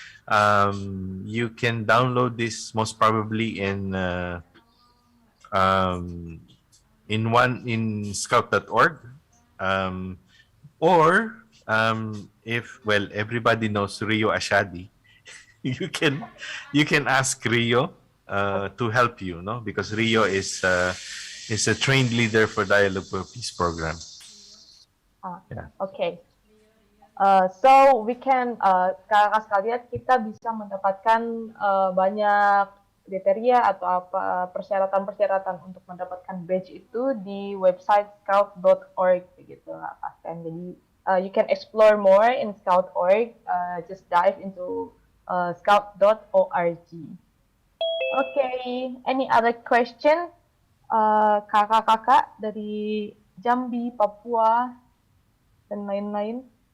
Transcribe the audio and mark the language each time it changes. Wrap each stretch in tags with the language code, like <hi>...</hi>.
<en>You can download this most probably um, in scout.org, um, or if, well, everybody knows Rio Ashadi, you can ask Rio to help you, no? Because Rio is a trained leader for Dialogue for Peace program. Yeah. Okay.</en> <id>So we can, kakak sekalian, kita bisa mendapatkan banyak kriteria atau apa persyaratan-persyaratan untuk mendapatkan badge itu di website scout.org gitu kan.</id> <en>Jadi you can explore more in scout.org. Just dive into scout.org. Okay, any other question?</en> <id>Kakak-kakak dari Jambi, Papua, dan lain-lain.</id>